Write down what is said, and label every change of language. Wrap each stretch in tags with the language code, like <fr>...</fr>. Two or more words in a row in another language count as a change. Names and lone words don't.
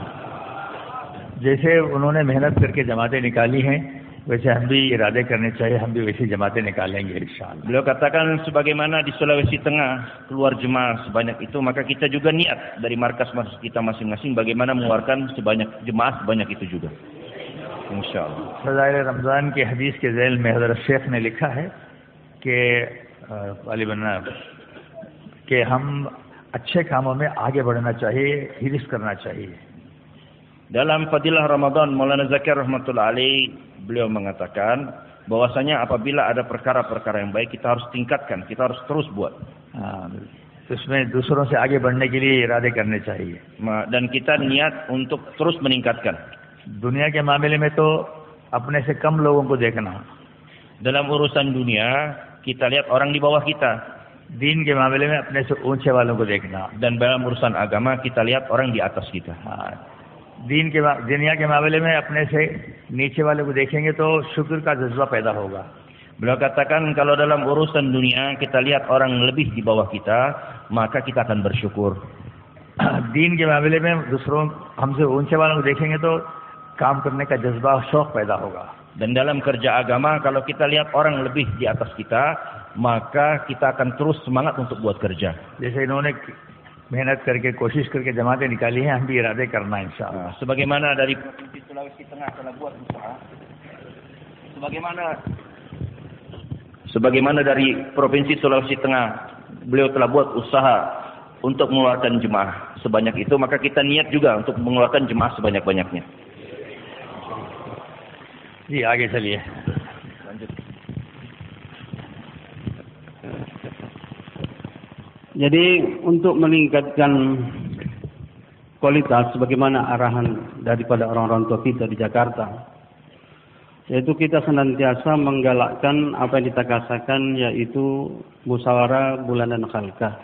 <hi>जैसे उन्होंने मेहनत करके जमातें निकाली हैं, वैसे हम भी इरादे करने चाहिए, हम भी वैसी जमातें निकालेंगे इंशाअल्लाह.</hi> <id>Beliau katakan sebagaimana di Sulawesi Tengah keluar jemaah sebanyak itu, maka kita juga niat dari markas kita masing-masing bagaimana mengeluarkan jemaah sebanyak itu juga. Insyaallah.</id> <hi>फज़ाइल रमज़ान की हदीस के ज़ैल में हज़रत शेख ने लिखा है कि कि हम अच्छे कामों में आगे बढ़ना चाहिए, हिरिस करना चाहिए.</hi> <id>Dalam Fadilah Ramadan, Maulana Zakir</id> <ar>رحمة الله عليه,</ar> <id>beliau mengatakan bahwasanya apabila ada perkara-perkara yang baik kita harus tingkatkan, kita harus terus buat.</id> <hi>उसमें दूसरों से आगे बढ़ने के लिए इरादे करने चाहिए.</hi> <id>Dan kita niat untuk terus meningkatkan.</id> <hi>दुनिया के मामले में तो अपने से कम लोगों को देखना.</hi> <id>Dalam urusan dunia kita lihat orang di bawah kita.</id> <hi>दीन के मामले में अपने से ऊंचे वालों को देखना.</hi> <id>Dan dalam urusan agama kita lihat orang di atas kita.</id> <hi>दुनिया के मामले में अपने से नीचे वाले को देखेंगे तो शुक्र का जज्बा पैदा होगा.</hi> <id>Beliau katakan kalau dalam urusan dunia kita lihat orang lebih di bawah kita, maka kita akan bersyukur.</id> <hi>दीन के मामले में दूसरों हमसे ऊंचे वालों को देखेंगे तो काम करने का जज्बा और शौक पैदा होगा.</hi> <id>Dan dalam kerja agama kalau kita lihat orang lebih di atas kita, maka kita akan terus semangat untuk buat kerja.</id> <hi>जैसे इन्होंने मेहनत करके कोशिश करके जमातें निकाली हैं, हम भी इरादे करना इंशाअल्लाह.</hi> <id>Sebagaimana dari Provinsi Sulawesi Tengah telah buat usaha, sebagaimana dari Provinsi Sulawesi Tengah beliau telah buat usaha untuk mengeluarkan jemaah sebanyak itu, maka kita niat juga untuk mengeluarkan jemaah sebanyak-banyaknya.</id> <hi>जी आगे चलिए.</hi> <id>Lanjut. Jadi untuk meningkatkan kualitas sebagaimana arahan daripada orang-orang tua kita di Jakarta, yaitu kita senantiasa menggalakkan apa yang ditakasahkan, yaitu musyawarah bulanan khalqah.</id>